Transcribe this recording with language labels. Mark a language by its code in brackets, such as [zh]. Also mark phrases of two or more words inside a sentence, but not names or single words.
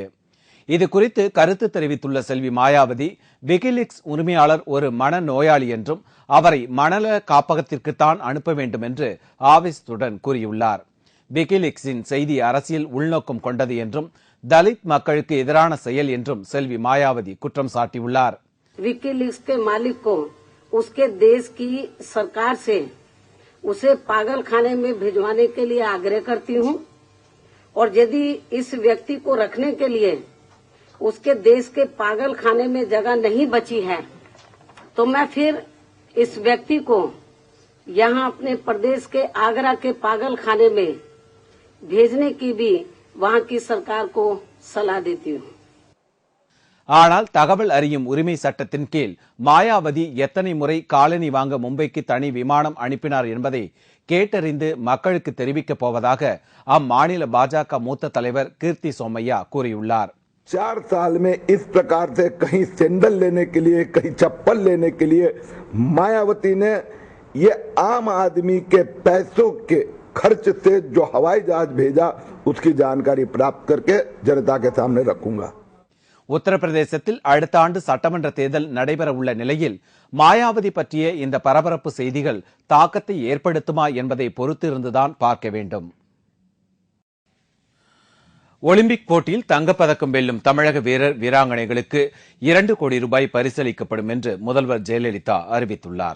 [ta] இது குறித்து கருத்து தெரிவித்துள்ள செல்வி மாயாவதி, விக்கிலீக்ஸ் உரிமையாளர் ஒரு மனநோயாளி என்றும் அவரை மனநல காப்பகத்திற்குத்தான் அனுப்ப வேண்டும் என்று ஆவேசத்துடன் கூறியுள்ளார். விக்கிலீக்ஸின் செய்தி அரசியல் உள்நோக்கம் கொண்டது என்றும் தலித் மக்களுக்கு எதிரான செயல் என்றும் செல்வி மாயாவதி குற்றம் சாட்டியுள்ளார். [hi] विकीलीक्स के मालिक को उसके देश की सरकार से उसे पागल खाने में भिजवाने के लिए आग्रह करती हूं और यदि इस व्यक्ति को रखने के लिए उसके देश के पागल खाने में जगह नहीं बची है तो मैं फिर इस व्यक्ति को यहां अपने प्रदेश के आगरा के पागल खाने में भेजने की भी वहां की सरकार को सलाह देती हूं. [ta] ஆனால் தகவல் அறியும் உரிமை சட்டத்தின் கீழ் மாயாவதி எத்தனை முறை காலனி வாங்க மும்பைக்கு தனி விமானம் அனுப்பினார் என்பதை கேட்டறிந்து மக்களுக்கு தெரிவிக்கப் போவதாக அம்மாநில பாஜக மூத்த தலைவர் கீர்த்தி சோமையா கூறியுள்ளார். [hi] 4 साल में इस प्रकार से कहीं सैंडल लेने के लिए, कहीं चप्पल लेने के लिए मायावती ने ये आम आदमी के पैसों के खर्च से जो हवाई जहाज भेजा उसकी जानकारी प्राप्त करके जनता के सामने रखूंगा. [ta] உத்தரப்பிரதேசத்தில் அடுத்த ஆண்டு சட்டமன்ற தேர்தல் நடைபெற உள்ள நிலையில் மாயாவதி பற்றிய இந்த பரபரப்பு செய்திகள் தாக்கத்தை ஏற்படுத்துமா என்பதை பொறுத்திருந்துதான் பார்க்க வேண்டும். ஒலிம்பிக் போட்டியில் தங்கப்பதக்கம் வெல்லும் தமிழக வீரர் வீராங்கனைகளுக்கு 2 கோடி ரூபாய் பரிசளிக்கப்படும் என்று முதல்வர் ஜெயலலிதா அறிவித்துள்ளார்.